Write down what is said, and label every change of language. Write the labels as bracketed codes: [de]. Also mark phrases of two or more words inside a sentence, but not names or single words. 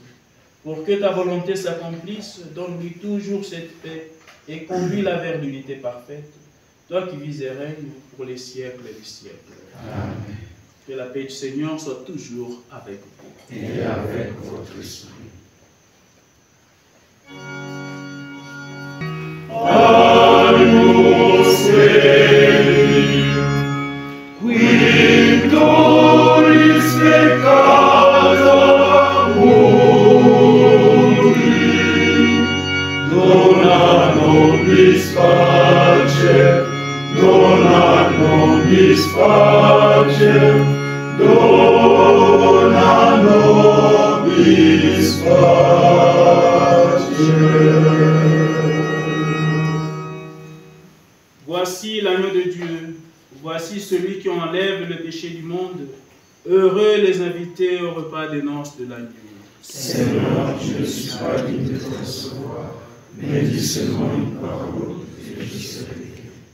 [fr] Pour que ta volonté s'accomplisse, donne-lui toujours cette paix et conduis-la vers l'unité parfaite. Toi qui vis et règnes pour les siècles et les siècles. Amen. Que la paix du Seigneur soit toujours avec vous. Et avec votre esprit. [la] Agnus Dei, qui tollis peccata mundi, dona nobis pace, dona nobis pace, dona nobis pace. [fr] Voici l'agneau de Dieu, voici celui qui enlève le péché du monde. Heureux les invités au repas des noces de l'agneau. Seigneur, je ne suis pas digne de te recevoir, mais dis seulement une parole et je serai guéri.